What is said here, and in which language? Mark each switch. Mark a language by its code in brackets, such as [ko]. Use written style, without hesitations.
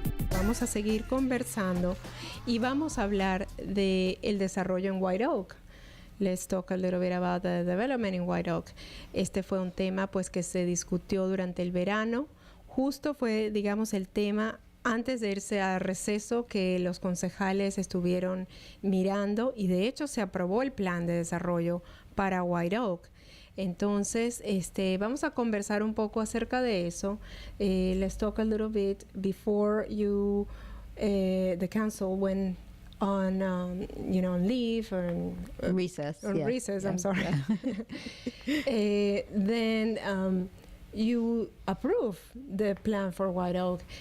[es] vamos a seguir conversando y vamos a hablar de el desarrollo en White Oak. [en] Let's talk a little bit about the development in White Oak. [es] Este fue un tema pues que se discutió durante el verano. Justo fue, digamos, el tema antes de irse a receso que los concejales estuvieron mirando y de hecho se aprobó el plan de desarrollo para White Oak. Entonces, vamos a conversar un poco acerca de eso. [en] Let's talk a little bit before the council went on, on leave or recess. Recess. I'm sorry. Yeah. Then you approved the plan for White Oak.